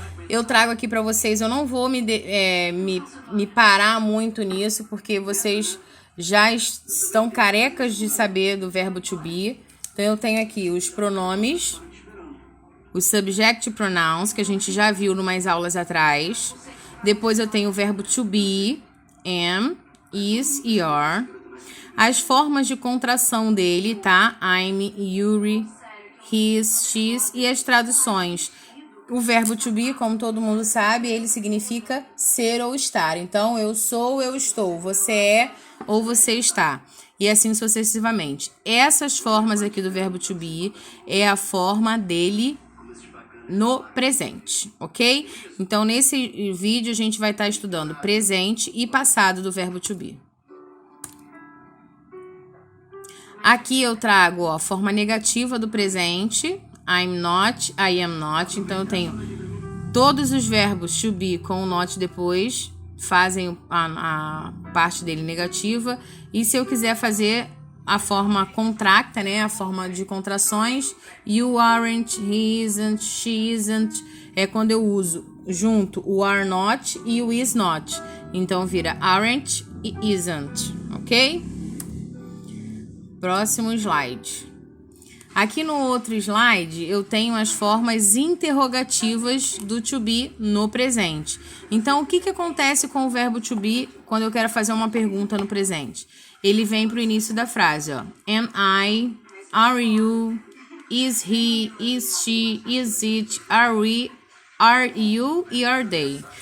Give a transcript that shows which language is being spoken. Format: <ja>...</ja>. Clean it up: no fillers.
<pt>Eu trago aqui para vocês, eu não vou me parar muito nisso, porque vocês já estão carecas de saber do verbo to be. Então, eu tenho aqui os pronomes, os subject pronouns, que a gente já viu em umas aulas atrás. Depois eu tenho o verbo to be, am, is e are. As formas de contração dele, tá?</pt> <en>I'm, you're, his, she's</en> <pt>e as traduções. O verbo to be, como todo mundo sabe, ele significa ser ou estar. Então, eu sou, eu estou. Você é ou você está. E assim sucessivamente. Essas formas aqui do verbo to be é a forma dele no presente, ok? Então, nesse vídeo, a gente vai estar estudando presente e passado do verbo to be. Aqui eu trago a forma negativa do presente.</pt> <en>I'm not, I am not.</en> <pt>Então, eu tenho todos os verbos to be com o not depois, fazem a parte dele negativa. E se eu quiser fazer a forma contracta, né, a forma de contrações,</pt> <en>you aren't, he isn't, she isn't,</en> <pt>é quando eu uso junto o are not e o is not. Então, vira aren't e isn't, ok? Próximo slide. Aqui no outro slide, eu tenho as formas interrogativas do to be no presente. Então, o que acontece com o verbo to be quando eu quero fazer uma pergunta no presente? Ele vem para o início da frase, ó.</pt> <en>Am I? Are you? Is he? Is she? Is it? Are we? Are you? E are they?</en>